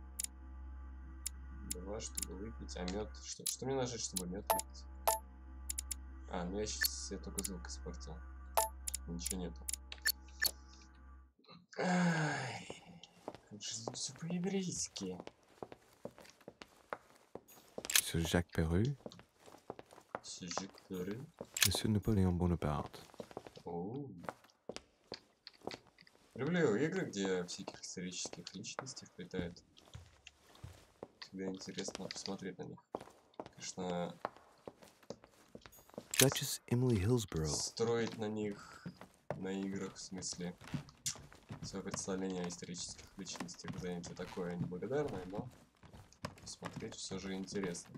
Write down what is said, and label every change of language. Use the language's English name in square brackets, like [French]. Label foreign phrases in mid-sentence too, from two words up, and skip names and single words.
[Russian] 2, чтобы выпить, а мед... Что мне нажать, чтобы мед выпить? А, ну я сейчас себе только звук испортил. Ничего нету. Ай, как же тут все по-еврейски. [French] Monsieur Jacques Perru. Monsieur Jacques Perru. Monsieur Napoléon Bonaparte. [Russian] Оу. Люблю игры, где всяких исторических личностей вплетают. Всегда интересно посмотреть на них. Конечно, [English] Duchess Emily Hillsborough. [Russian] Строить на них, на играх, в смысле, свое представление о исторических личностях занятие такое неблагодарное, но смотреть все же интересно.